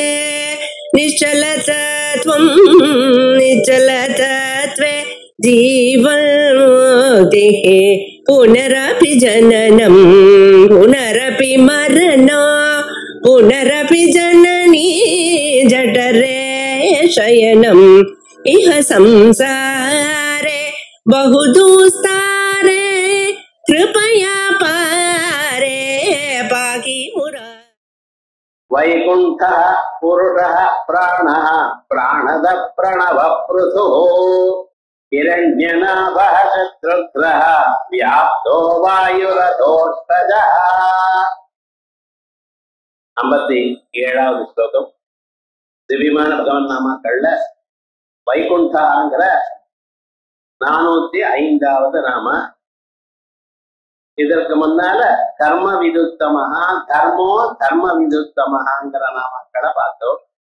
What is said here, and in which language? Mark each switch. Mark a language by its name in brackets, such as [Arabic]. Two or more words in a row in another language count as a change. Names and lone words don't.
[Sanskrit] निश्चलतत्वं निश्चलतत्वे जीवन्मुक्तिः पुनरपि जननं पुनरपि मरणं पुनरपि जननी जठरे शयनम् इह संसारे बहुदुस्तारे कृपया पारे पाहि मुरारे। वैकुण्ठः पुरुषः प्राणः प्राणद प्रणव पृथुः हिरण्यनाभः शत्रुघ्नः व्याप्तो वायुरथोष्टजः। [Tamil] 57வது ஸ்லோகம். திவ்யமான பகவன் நாமாக்கள்ல வைகுண்டங்கிற 405வது நாம. இதற்கு முன்னால கர்ம விதுத்தமஹா தர்மோ தர்ம விதுத்தமஹாங்கிற நாமாக்களை பார்த்தோம்.